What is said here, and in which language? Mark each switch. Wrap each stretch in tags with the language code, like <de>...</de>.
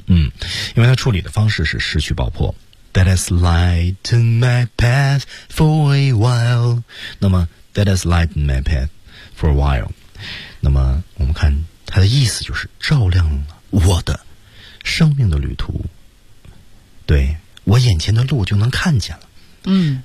<zh>因为它处理的方式是失去爆破。</zh> <en>That has lightened my path for a while。那么 That has lightened my path for a while。</en> <zh>那么我们看它的意思就是照亮了我的生命的旅途，对，我眼前的路就能看见了。</zh>